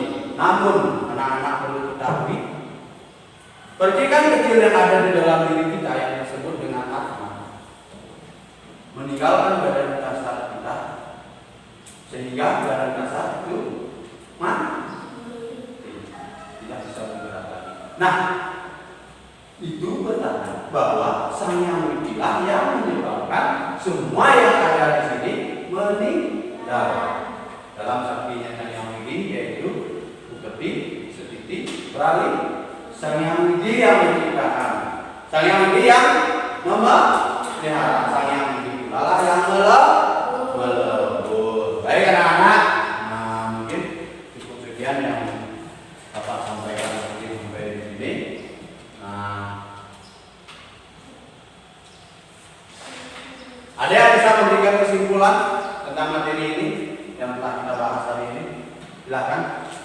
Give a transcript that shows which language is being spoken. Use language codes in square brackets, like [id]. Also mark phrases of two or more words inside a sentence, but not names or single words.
[id] Namun anak-anak perlu ketahui, percikan kecil yang ada di dalam diri kita yang disebut dengan atma meninggalkan badan kasar kita, sehingga badan kasar itu tidak bisa bergerak lagi. Nah, itu bertanda bahwa Sang Hyang Widi lah yang menyebabkan semua yang ada di sini meninggal. Dalam saktinya Sang Hyang Widi yaitu Buketi, Setiti, Prali. Sang Hyang Widi yang menciptakan, Sang Hyang Widi yang memelihara, Sang Hyang Widi pula lah yang melebur. Baik anak-anak, nah mungkin cukup sekian yang Bapak sampaikan sampai di sini. Ada yang bisa memberikan kesimpulan tentang materi ini yang telah kita bahas hari ini?